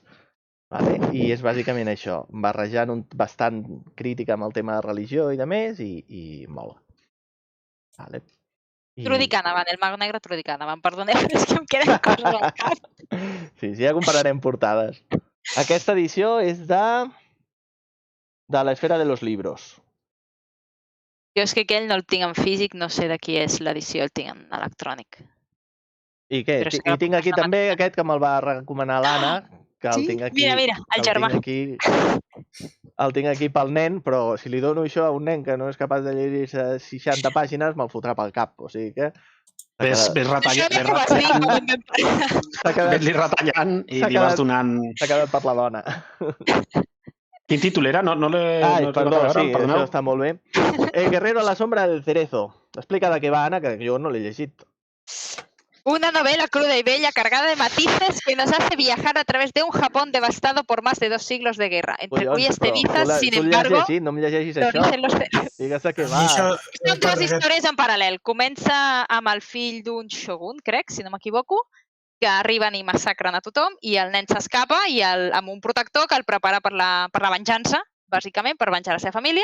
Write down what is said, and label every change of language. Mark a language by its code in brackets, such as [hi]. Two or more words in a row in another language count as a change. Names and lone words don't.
[ca] I és bàsicament això, barrejant bastant crítica amb el tema de religió i de més, i mola. Trudy Canavan, el mago negre Trudy Canavan. Perdoneu, és que em queden coses al cap. Sí, ja compararem portades. Aquesta edició és de l'Esfera de los Libros. Jo és que aquell no el tinc en físic, no sé de qui és l'edició, el tinc en electrònic. I què? Però sí que I tinc aquí també aquest que me'l va recomanar l'Anna, que el tinc aquí... Mira, el germà. El tinc aquí pel nen, però si li dono això a un nen que no és capaç de llegir 60 pàgines, me'l fotrà pel cap. O sigui que... Ves retallant i li vas donant... S'ha quedat per la dona. Quin títol era? No Ai, perdó, sí, això està molt bé. El guerrero a la sombra del cerezo. Explica de què va, Anna, que jo no l'he llegit. [es] Una novela cruda y bella, cargada de matices, que nos hace viajar a través de un Japón devastado por más de 2 siglos de guerra, entre cuyas cenizas, sin embargo, [ca] no em llegeixis això. Digues de què va. Són 2 històries en paral·lel. Comença amb el fill d'un shogun, crec, si no m'equivoco, que arriben i massacren a tothom, i el nen s'escapa i amb un protector que el prepara per la venjança, bàsicament, per venjar la seva família.